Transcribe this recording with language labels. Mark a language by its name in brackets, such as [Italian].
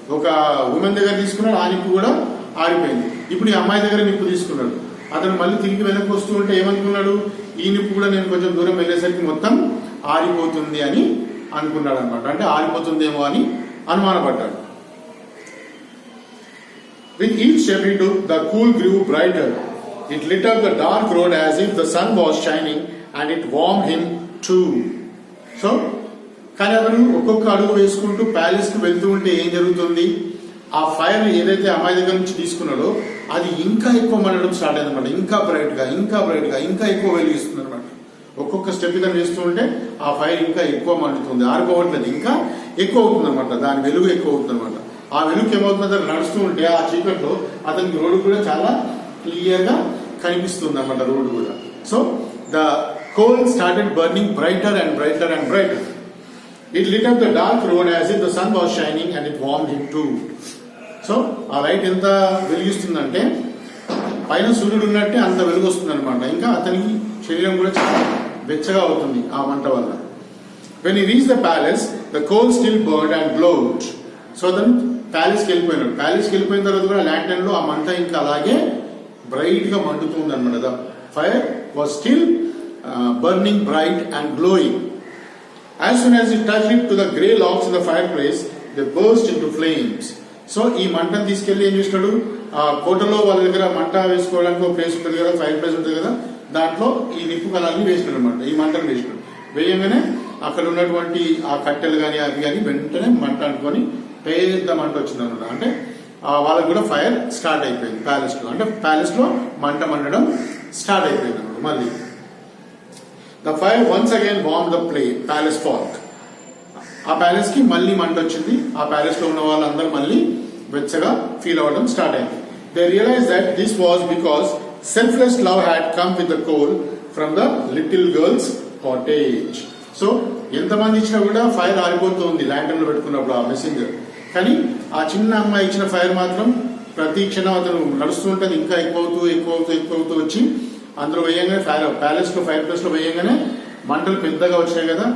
[Telugu] ఒక ఉమెన్ దగ్గర తీసుకున్నాడు, ఆ నిప్పు కూడా ఆరిపోయింది. ఇప్పుడు ఈ అమ్మాయి దగ్గర నిప్పు తీసుకున్నాడు. అతను మళ్ళీ తిరిగి వెనక్కి వస్తూ ఉంటే ఏమనుకున్నాడు, ఈ నిప్పు కూడా నేను కొంచెం దూరం వెళ్ళేసరికి మొత్తం ఆరిపోతుంది అని అనుకున్నాడు అనమాట. అంటే ఆరిపోతుందేమో అని అనుమానపడ్డాడు. [English] With each step he took, the cool grew brighter. It lit up the dark road as if the sun was shining, and it warmed him too. [Telugu] So, కానీ అతను ఒక్కొక్క అడుగు వేసుకుంటూ ప్యాలెస్ కి వెళ్తూ ఉంటే ఏం జరుగుతుంది, ఆ ఫైర్ ఏదైతే అమ్మాయి దగ్గర నుంచి తీసుకున్నాడో అది ఇంకా ఎక్కువ మండడం స్టార్ట్ అయింది అనమాట. ఇంకా బ్రైట్ గా ఇంకా ఎక్కువ వెలిగిస్తుంది అనమాట. ఒక్కొక్క స్టెప్ ఇతను వేస్తూ ఉంటే ఆ ఫైర్ ఇంకా ఎక్కువ మండుతుంది, ఆరిపోవట్లేదు, ఇంకా ఎక్కువ అవుతుంది అనమాట. దాని వెలుగు ఎక్కువ అవుతుంది అనమాట. ఆ వెలుగు ఏమవుతుంది, అతను నడుస్తూ ఉంటే ఆ చీకట్లో అతనికి రోడ్డు కూడా చాలా క్లియర్ గా కనిపిస్తుంది అనమాట, రోడ్డు కూడా. [English] So the coal started burning brighter and brighter and brighter. It lit up the dark road as if the sun was shining, and it warmed him too. [Telugu] So ఆ light ఎంత వెలిగిస్తుందంటే పైన సూర్యుడు ఉన్నట్టే అంత వెలుగు వస్తుంది అనమాట. ఇంకా అతనికి శరీరం కూడా చాలా వెచ్చగా అవుతుంది ఆ మంట వల్ల. [English] When he reached the palace, the coal still burned and glowed. [Telugu] So అతను ప్యాలెస్కి వెళ్ళిపోయినాడు. ప్యాలెస్కి వెళ్ళిపోయిన తర్వాత కూడా ల్యాంటర్న్ లో ఆ మంట ఇంకా అలాగే బ్రైట్ గా మండుతుంది అనమాట. [English] The fire was still burning bright and glowing. As soon as he touched it to the grey logs in the fireplace, they burst into flames. [Telugu] So ఈ మంటను తీసుకెళ్లి ఏం చేసినాడు, ఆ కోటలో వాళ్ళ దగ్గర మంట వేసుకోవడానికి ఒక ప్లేస్ ఉంటుంది కదా, ఫైర్ ప్లేస్ ఉంటుంది కదా, దాంట్లో ఈ నిప్పు కళాన్ని వేసినాడు అనమాట. ఈ మంటను వేసినాడు. వేయంగానే అక్కడ ఉన్నటువంటి ఆ కట్టెలు కానీ అవి కానీ వెంటనే మంట అనుకొని పెద్ద మంట వచ్చింది అనమాట. అంటే వాళ్ళకి కూడా ఫైర్ స్టార్ట్ అయిపోయింది ప్యాలెస్ లో. అంటే ప్యాలెస్ లో మంట మండడం స్టార్ట్ అయిపోయింది అనమాట. [English] మళ్ళీ The fire once again warmed the palace folk. [Telugu] ఆ ప్యాలెస్ కి మళ్ళీ మంట వచ్చింది. ఆ ప్యాలెస్ లో ఉన్న వాళ్ళందరూ మళ్ళీ వెచ్చగా ఫీల్ అవ్వడం స్టార్ట్ అయింది. [English] They realized that this was because selfless love had come with the coal from the little girl's cottage. [Telugu] So ఎంతమంది ఇచ్చినా కూడా ఫైర్ ఆరిపోతుంది ల్యాంటర్న్ లో పెట్టుకున్నప్పుడు ఆ మెసెంజర్. కానీ ఆ చిన్న అమ్మాయి ఇచ్చిన ఫైర్ మాత్రం ప్రతి క్షణం అతను నడుస్తూ ఉంటుంది, ఇంకా ఎక్కువ అవుతూ వచ్చి అందులో వేయంగానే ప్యాలెస్ లో ఫైర్ ప్లేస్ లో వేయంగానే మంటలు పెద్దగా వచ్చాయి కదా.